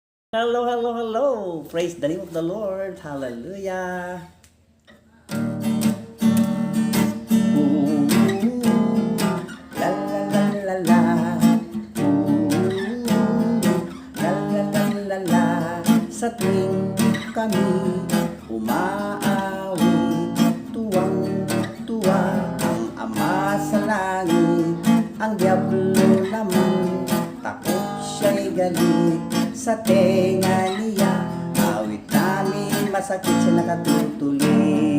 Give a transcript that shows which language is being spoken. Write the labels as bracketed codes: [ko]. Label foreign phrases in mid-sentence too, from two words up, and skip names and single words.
[en] Hello, hello, hello. Praise the name of the Lord. Hallelujah. Ooh, la la la la la. Ooh, la la la la la. [tl] Sa tuwing kami umaawit, tuwang-tuwa ang Ama sa langit. Ang Diablo naman takot siya'y galit. Sa tenga niya, awit namin masakit siya nakatutuloy.